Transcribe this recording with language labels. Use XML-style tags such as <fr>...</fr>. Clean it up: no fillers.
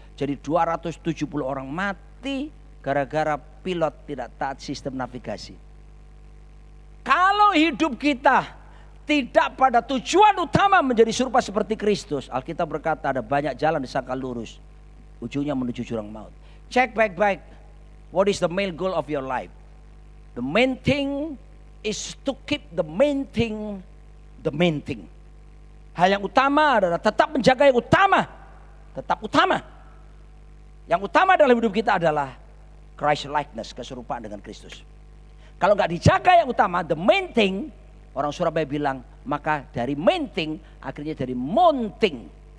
<id>Jadi 270 orang mati gara-gara pilot tidak taat sistem navigasi. Kalau hidup kita tidak pada tujuan utama menjadi serupa seperti Kristus, Alkitab berkata ada banyak jalan disangka lurus, ujungnya menuju jurang maut. Cek baik-baik,</id> <en>what is the main goal of your life? The main thing is to keep the main thing the main thing.</en> <id>Hal yang utama adalah tetap menjaga yang utama, tetap utama. Yang utama dalam hidup kita adalah Christ likeness, keserupaan dengan Kristus. Kalau nggak dijaga yang utama,</id> <en>the main thing,</en> <id>orang Surabaya bilang, maka dari main thing akhirnya dari monting.</id>